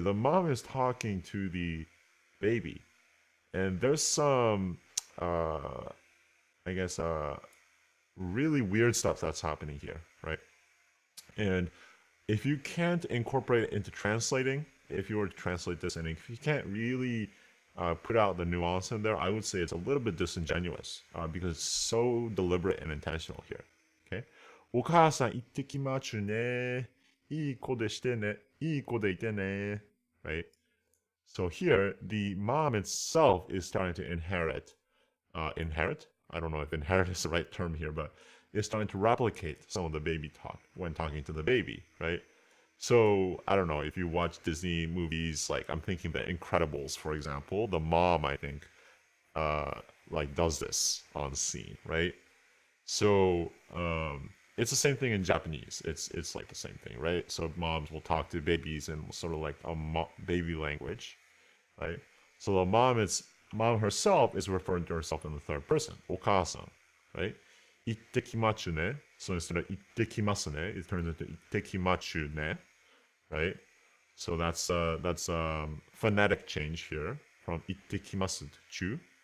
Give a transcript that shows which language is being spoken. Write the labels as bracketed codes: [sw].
[en] The mom is talking to the baby. And there's some I guess really weird stuff that's happening here, right? And if you can't incorporate it into translating, if you were to translate this, and if you can't really put out the nuance in there, I would say it's a little bit disingenuous because it's so deliberate and intentional here. Okay? [ja] お母さん行ってきまちゅね。いい子でしてね。いい子でいてね。 [en] Right? So here, the mom itself is starting to inherit. Inherit? I don't know if inherit is the right term here, but it's starting to replicate some of the baby talk when talking to the baby, right? So, I don't know, if you watch Disney movies, like I'm thinking The Incredibles, for example, the mom, I think, like does this on scene, right? So, it's the same thing in Japanese. It's like the same thing, right? So moms will talk to babies in sort of like a baby language, right? So the mom herself is referring to herself in the third person, お母さん, right? [ja] 行ってきまちゅね. [en] So instead of [ja] 行ってきますね, [en] it turns into [ja] 行ってきまちゅね, [en] right? So that's phonetic change here from 行ってきます to ちゅ.